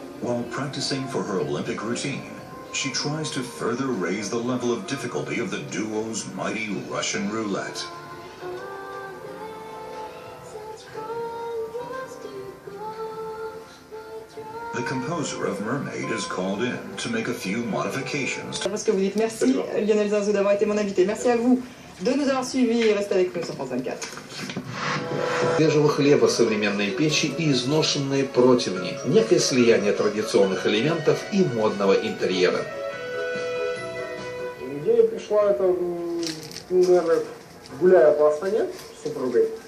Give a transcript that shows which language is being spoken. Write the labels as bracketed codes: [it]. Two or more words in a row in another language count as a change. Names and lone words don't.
[en] While practicing for her Olympic routine, she tries to further raise the level of difficulty of the duo's mighty Russian roulette. The composer of Mermaid is called in to make a few modifications. [fr] Parce que vous dites merci Lionel Zinzou d'avoir été mon invité. Merci à vous de nous avoir suivis. Restez avec nous sur France 24. [ru] Свежего хлеба современные печи и изношенные противни. Некое слияние традиционных элементов и модного интерьера. Идея пришла, это, наверное, гуляя по Астане с супругой.